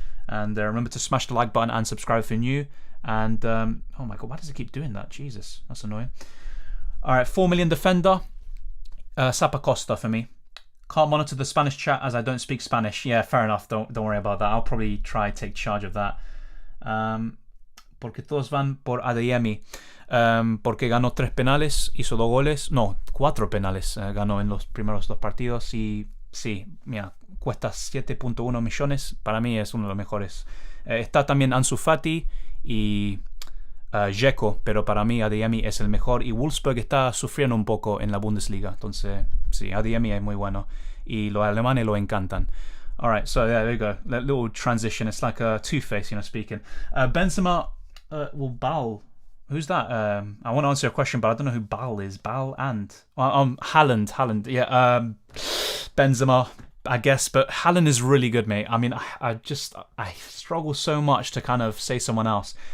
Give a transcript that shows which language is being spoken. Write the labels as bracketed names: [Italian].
[English] And remember to smash the like button and subscribe if you're new. And, oh my god, why does it keep doing that? Jesus, that's annoying. Alright, 4 million defender. Zappacosta for me. Can't monitor the Spanish chat as I don't speak Spanish. Yeah, fair enough. Don't worry about that. I'll probably try to take charge of that. [Spanish] Porque todos van por Adeyemi. Porque ganó 3 penales, hizo 2 goles. No, 4 penales ganó en los primeros 2 partidos. Y sí, mira, cuesta 7.1 millones. Para mí es uno de los mejores. Está también Ansu Fati y Dzeko, pero para mí Adeyemi es el mejor. Y Wolfsburg está sufriendo un poco en la Bundesliga. Entonces, sí, Adeyemi es muy bueno. Y los alemanes lo encantan. [English] Alright, so yeah, there you go. That little transition. It's like a Two-Face, you know, speaking. Benzema, well, Bal. Who's that? I want to answer your question, but I don't know who Bal is. Bal and... Haaland. Yeah, Benzema, I guess. But Haaland is really good, mate. I mean, I struggle so much to kind of say someone else.